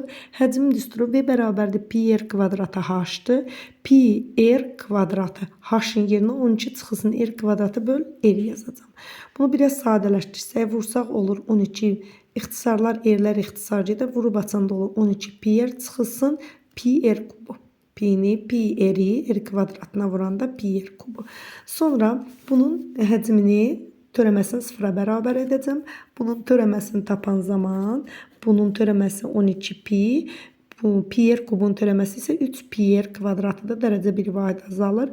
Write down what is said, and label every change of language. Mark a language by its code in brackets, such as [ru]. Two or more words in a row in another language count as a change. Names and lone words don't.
[az] Həcm düsturu V bərabərdir pi r kvadratı h-dır. Pi r kvadratı h-ın yerinə 12 çıxılsın r kvadratı böl r yazacağım. Bunu biraz sadələşdirsək, vursaq olur 12. İxtisarlar r'lər ixtisar gedir. Vurub açanda olur 12 pi r çıxılsın pi r kubu. Pi-ni, pi r-i r kvadratına vuranda pi r kubu. Sonra bunun həcmini törəməsini sıfıra bərabər edəcəm. Bunun törəməsini tapan zaman bunun törəməsi 12 pi, bu pi r kubun törəməsi isə 3 pi r kvadratıdır. Dərəcə 1 vahid azalır.